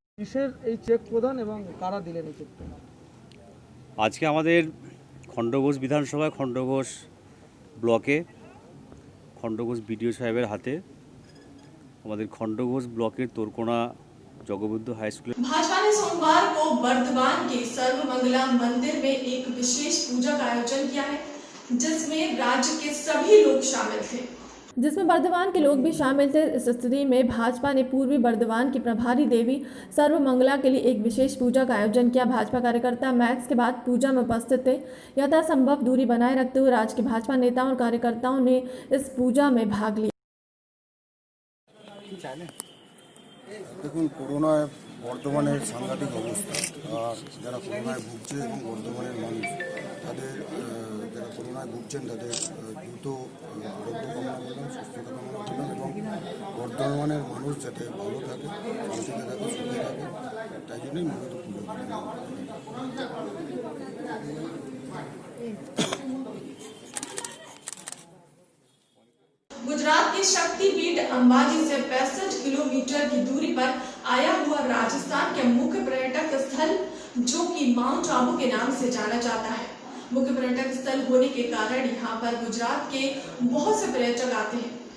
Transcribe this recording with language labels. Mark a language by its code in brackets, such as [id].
[bn] কিসের এই চেক প্রদান এবং কারা দিলেন এই চেকটা? আজকে আমাদের খণ্ডঘোষ বিধানসভায় খণ্ডঘোষ ব্লকে খণ্ডঘোষ বিডিও সাহেবের হাতে আমাদের খণ্ডঘোষ ব্লকের তোरकोना जगबंधु हाई स्कूल। [hi] भाजपा ने सोमवार को बर्दवान के सर्वमंगला मंदिर में एक विशेष पूजा का आयोजन किया है, जिसमें राज्य के सभी लोग शामिल थे। जिसमें बर्दवान के लोग भी शामिल थे। इस स्थिति में भाजपा ने पूर्वी बर्दवान की प्रभारी देवी सर्वमंगला के लिए एक विशेष पूजा का आयोजन किया। भाजपा कार्यकर्ता मैक्स के बाद पूजा में उपस्थित थे। यथासंभव दूरी बनाए रखते हुए राज्य के भाजपा नेताओं और कार्यकर्ताओं ने इस पूजा में भाग लिया। [bn] দেখুন, করোনায় বর্ধমানের সাংঘাতিক অবস্থা, আর যারা করোনায় ভুগছে এবং বর্ধমানের মানুষ তাদের যারা করোনায় ভুগছেন তাদের দ্রুত আরোগ্য কামনা করলাম, সুস্থতা কামনা করলাম, এবং বর্ধমানের মানুষ যাতে ভালো থাকে, শান্তিতে থাকে, সুখে থাকে, তাই জন্যই মূলত পুজো করলাম। [hi] गुजरात के शक्तिपीठ अंबाजी से 65 किलोमीटर की दूरी पर आया हुआ राजस्थान के मुख्य पर्यटक स्थल, जो कि माउंट आबू के नाम से जाना जाता है। मुख्य पर्यटक स्थल होने के कारण यहाँ पर गुजरात के बहुत से पर्यटक आते हैं।